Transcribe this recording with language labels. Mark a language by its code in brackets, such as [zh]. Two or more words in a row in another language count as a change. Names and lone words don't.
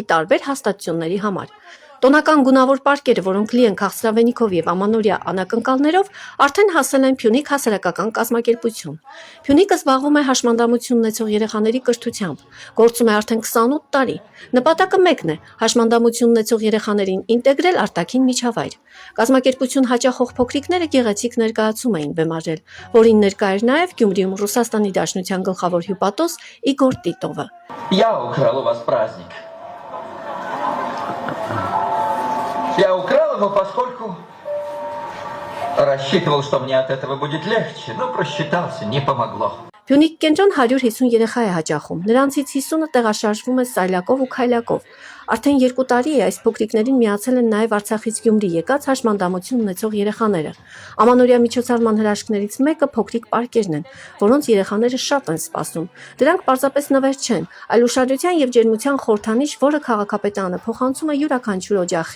[hy] տարբեր հաստատությունների համար։ Տոնական գունավոր պարկերը, որոնք լի են քաղցրավենիքով եւ ամանորյա անակնկալներով, արդեն հասել են Փյունիկ հասարակական կազմակերպություն։ Փյունիկը զբաղվում է հաշմանդամություն ունեցող երեխաների կրթությամբ, գործում է արդեն 28 տարի։ Նպատակը մեկն է՝ հաշմանդամություն ունեցող երեխաներին ինտեգրել արտաքին միջավայր։ Կազմակերպություն հաճախող փոքրիկները գեղեցիկ ներկայացում էին բեմարել, որին ներկա էր նաև Գյումրիում Ռուսաստանի Դաշնության գլխավոր հյուպատոս Իգոր Տիտովը։ [ru] Я украл у вас праздник. Я украл его, поскольку рассчитывал, что мне от этого будет легче, но просчитался, не помогло. [hy] Փյունիկ կենտրոն 150 երեխա է հաճախում, նրանցից 50-ը տեղաշարժվում է սայլակով ու քայլակով։ Արդեն 2 տարի է այս փոքրիկներին միացել են նաև Արցախից Գյումրի եկած հաշմանդամություն ունեցող երեխաները։ Ամանորյա միջոցառման հրաշքներից մեկը փոքրիկ պարկերն են, որոնց երեխաները շատ են սպասում։ Դրանք պարզապես նվեր չեն, այլ ուշադրության եւ ջերմության խորհրդանիշ, որը քաղաքապետարանը փոխանցում է յուրաքանչյուր օջախի։